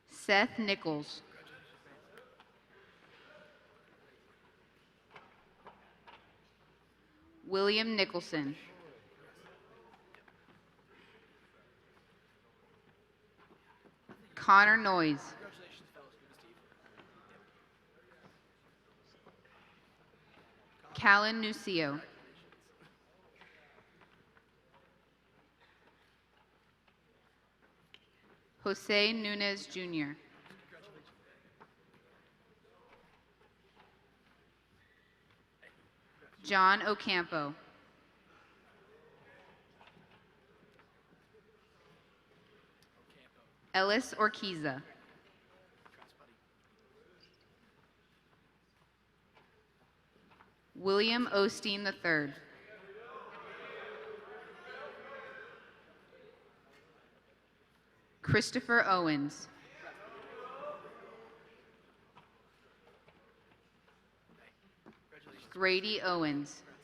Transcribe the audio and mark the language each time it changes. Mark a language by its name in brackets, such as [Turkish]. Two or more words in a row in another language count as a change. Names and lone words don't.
[English] Seth Nichols. William Nicholson. Connor Noyes. Callan Nucio. Jose Nunez Jr. John Ocampo. Ellis Orquiza. William Osteen III. Christopher Owens. Grady Owens.